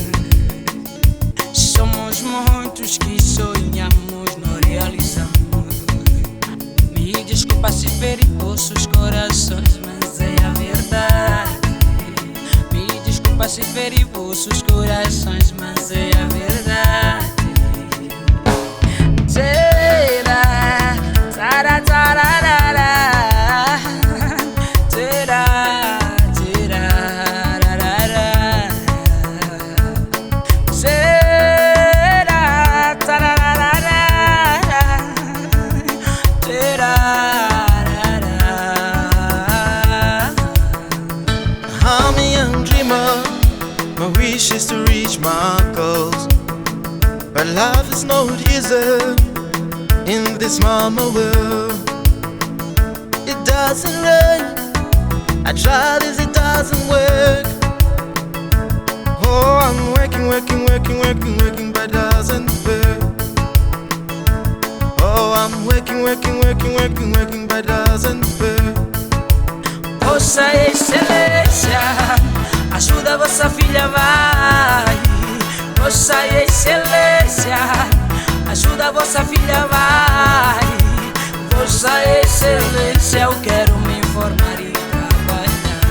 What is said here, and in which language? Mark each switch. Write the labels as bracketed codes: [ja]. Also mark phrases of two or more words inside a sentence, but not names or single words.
[pt] Somos muitos que sonhamos, não realizamos. Me desculpa se ferir vossos corações, mas é a verdade. Me desculpa se ferir vossos corações, mas é a verdade. Tera, tara, tararara. Tera, terararara. Tera, tararara. Terarara. [en] I'm a young dreamer, my wish is to reach my goals. But life is not easy in this mama world. It doesn't rain, I try this, it doesn't work. Oh, I'm working, but it doesn't work. Oh, I'm working, but it doesn't work. [pt] Vossa Excelência, ajuda vossa filha, vai. Vossa Excelência, ajuda vossa filha, vai. Vossa Excelência, eu quero me formar e trabalhar.